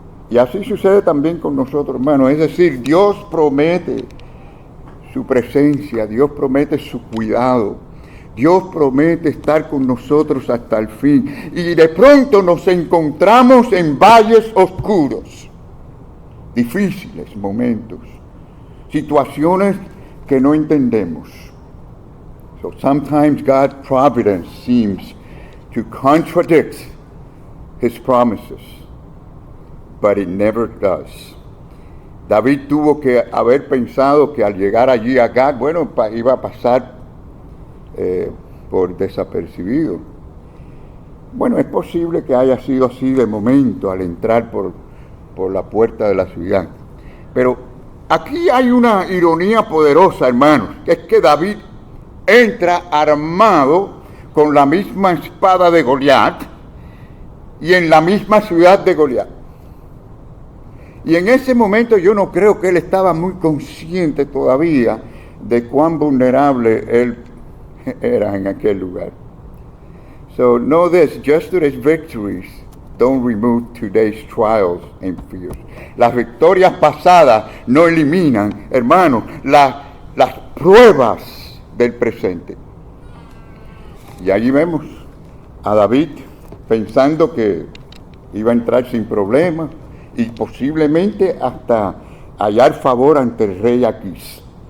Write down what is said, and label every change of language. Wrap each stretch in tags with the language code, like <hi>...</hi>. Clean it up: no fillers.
<es>Y así sucede también con nosotros, hermanos. Es decir, Dios promete su presencia, Dios promete su cuidado. Dios promete estar con nosotros hasta el fin. Y de pronto nos encontramos en valles oscuros, difíciles momentos, situaciones que no entendemos.</es> <en>So sometimes God's providence seems to contradict His promises, but it never does.</en> <es>David tuvo que haber pensado que al llegar allí a Gad, bueno, iba a pasar por desapercibido. Bueno, es posible que haya sido así de momento al entrar por la puerta de la ciudad. Pero aquí hay una ironía poderosa, hermanos, que es que David entra armado con la misma espada de Goliat y en la misma ciudad de Goliat. Y en ese momento yo no creo que él estaba muy consciente todavía de cuán vulnerable él era en aquel lugar.</es> <en>So know this, yesterday's victories don't remove today's trials and fears.</en> <es>Las victorias pasadas no eliminan, hermanos, las pruebas del presente. Y allí vemos a David pensando que iba a entrar sin problemas y posiblemente hasta hallar favor ante el rey Aquís.</es>